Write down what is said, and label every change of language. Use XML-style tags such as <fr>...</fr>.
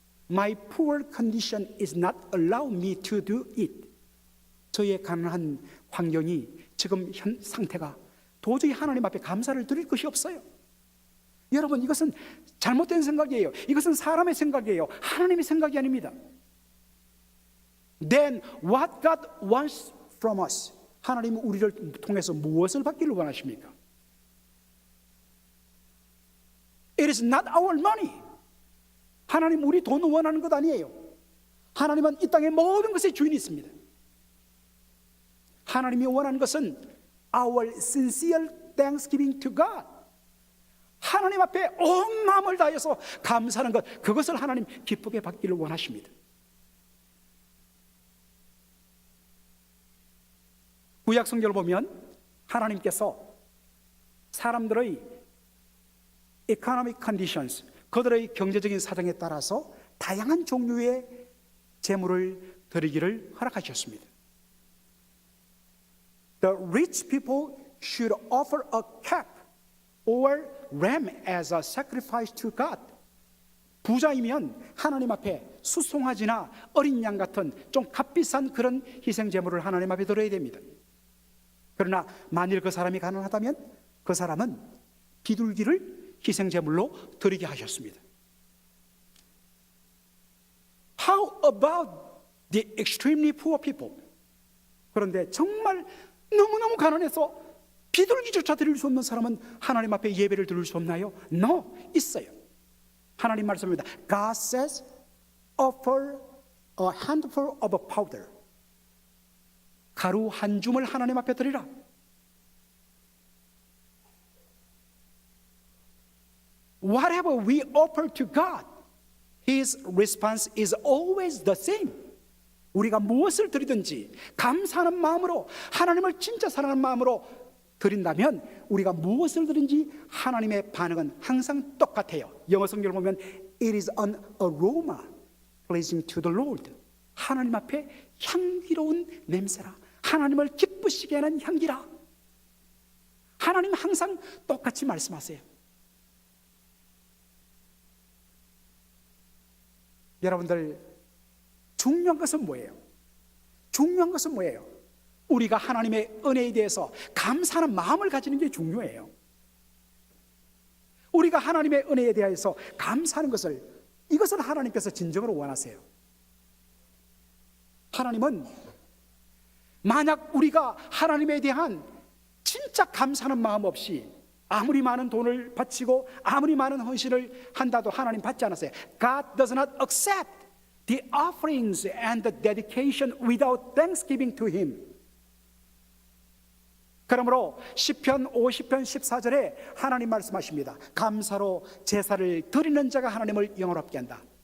<en>My poor condition is not allow me to do it.</en> <ko>저의 가난한 환경이 지금 현 상태가 도저히 하나님 앞에 감사를 드릴 것이 없어요. 여러분, 이것은 잘못된 생각이에요. 이것은 사람의 생각이에요. 하나님의 생각이 아닙니다.</ko> <en>Then what God wants from us?</en> <ko>하나님은 우리를 통해서 무엇을 받기를 원하십니까?</ko> <en>It is not our money.</en> <ko>하나님 우리 돈을 원하는 것 아니에요. 하나님은 이 땅의 모든 것의 주인이 있습니다. 하나님이 원하는 것은</ko> <en>our sincere thanksgiving to God.</en> <ko>하나님 앞에 온 마음을 다해서 감사하는 것, 그것을 하나님 기쁘게 받기를 원하십니다. 구약 성경을 보면 하나님께서 사람들의</ko> <en>economic conditions,</en> <ko>그들의 경제적인 사정에 따라서 다양한 종류의 재물을 드리기를 허락하셨습니다.</ko> <en>The rich people should offer a calf or ram as a sacrifice to God.</en> <ko>부자이면 하나님 앞에 수송아지나 어린 양 같은 좀 값비싼 그런 희생 제물을 하나님 앞에 드려야 됩니다. 그러나 만일 그 사람이 가난하다면 그 사람은 비둘기를 희생 제물로 드리게 하셨습니다.</ko> <en>How about the extremely poor people?</en> <ko>그런데 정말 너무너무 가난해서 비둘기조차 드릴 수 없는 사람은 하나님 앞에 예배를 드릴 수 없나요?</ko> <en>No,</en> <ko>있어요. 하나님 말씀입니다.</ko> <en>God says, offer a handful of powder.</en> <ko>가루 한 줌을 하나님 앞에 드리라.</ko> <en>Whatever we offer to God, His response is always the same.</en> <ko>우리가 무엇을 드리든지 감사하는 마음으로, 하나님을 진짜 사랑하는 마음으로 드린다면 우리가 무엇을 드린지 하나님의 반응은 항상 똑같아요. 영어 성경을 보면</ko> <en>It is an aroma pleasing to the Lord.</en> <ko>하나님 앞에 향기로운 냄새라, 하나님을 기쁘시게 하는 향기라. 하나님 항상 똑같이 말씀하세요. 여러분들, 중요한 것은 뭐예요? 중요한 것은 뭐예요? 우리가 하나님의 은혜에 대해서 감사하는 마음을 가지는 게 중요해요. 우리가 하나님의 은혜에 대해서 감사하는 것을, 이것을 하나님께서 진정으로 원하세요. 하나님은 만약 우리가 하나님에 대한 진짜 감사하는 마음 없이 아무리 많은 돈을 바치고 아무리 많은 헌신을 한다도 하나님 받지 않았어요.</ko> <en>God does not accept the offerings and the dedication without thanksgiving to Him.</en> <ko>그러므로 시편 50편 14절에 하나님 말씀하십니다. 감사로 제사를 드리는 자가 하나님을 영화롭게 한다.</ko>